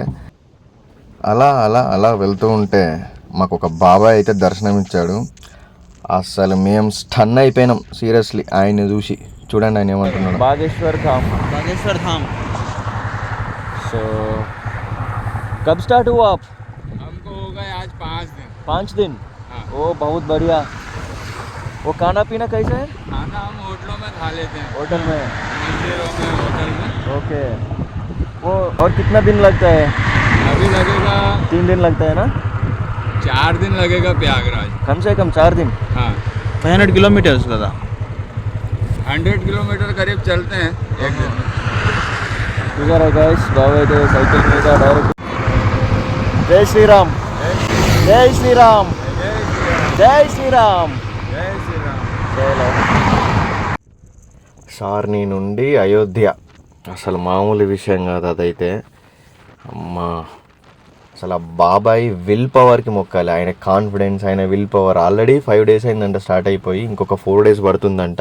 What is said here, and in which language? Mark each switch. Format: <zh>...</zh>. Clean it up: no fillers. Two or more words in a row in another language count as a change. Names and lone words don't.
<te>అలా అలా అలా వెళ్తూ ఉంటే మాకు ఒక బాబాయ్ అయితే దర్శనం ఇచ్చాడు. అసలు మేము స్టన్ అయిపోయినాం సీరియస్లీ ఆయన్ని చూసి. చూడండి ఆయన ఏమంటున్నాడు. బాగేశ్వర్ ధామ్.</te> <hi>सो कब स्टार्ट हुआ आप? हमको हो गए आज 5 दिन. 5 दिन. ओ बहुत बढ़िया. वो खाना पीना कैसा है? खाना हम होटलों में खा लेते हैं. होटल में. मंदिरों में, होटल में. ओके. वो और कितना दिन लगता है? अभी लगेगा 3 दिन लगता है ना? 4 दिन लगेगा प्रयागराज. कम से कम 4 दिन. हाँ,</hi> <te>500 kilometers కదా.</te> <hi>100 किलोमीटर करीब चलते हैं एक दिन में.</hi> <te>చూసారా గైస్, బాబు అయితే సైకిల్ మీద డైరెక్ట్.</te> <hi>जय श्रीराम, जय श्रीराम, जय श्रीराम, जय श्री राम.</hi> <te>సార్ని నుండి అయోధ్య అసలు మామూలు విషయం కాదు అదైతే. అమ్మా, అసలు ఆ బాబాయ్</te> <en>will powerకి</en> <te>మొక్కాలి. ఆయన కాన్ఫిడెన్స్, ఆయన</te> <en>will power. already 5 days</en> <te>అయిందంట స్టార్ట్ అయిపోయి, ఇంకొక 4 days పడుతుందంట.</te>